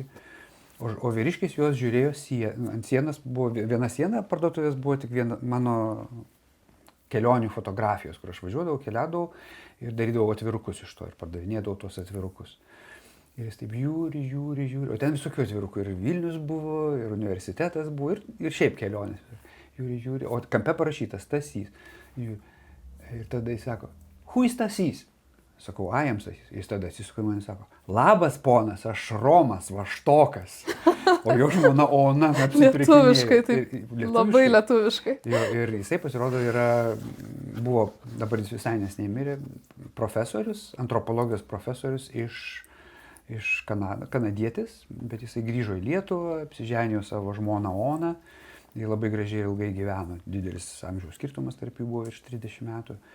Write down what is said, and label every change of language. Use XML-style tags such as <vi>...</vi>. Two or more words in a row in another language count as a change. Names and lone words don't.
<lt>O vyriškis juos žiūrėjo ant sienos, buvo viena siena parduotuvės, buvo tik viena mano kelionių fotografijos, kur aš važiuodavau, keliaudavau ir darydavau atvirukus iš to ir pardavinėdavau tuos atvirukus. Ir jis taip žiūri, o ten visokių atvirukų, ir Vilnius buvo, ir universitetas buvo, ir šiaip kelionės. Žiūri, o kampe parašytas Stasys. Ir tada jis sako,</lt> <en>who is Stasys?</en> <lt>Sakau,</lt> <en>I am Stasys.</en> <lt>Jis tada atsisuka man ir sako, labas ponas, aš Romas Vaštokas. O jo žmona Ona apsipirkinėjo. Lietuviškai, taip, labai lietuviškai. Ir jisai pasirodo buvo, dabar jis visai neseniai mirė, profesorius, antropologijos profesorius iš kanadietis, bet jisai grįžo į Lietuvą, apsiženijo savo žmoną Oną, jie labai gražiai ir ilgai gyveno, didelis amžiaus skirtumas tarp jų buvo virš 30 metų.</lt>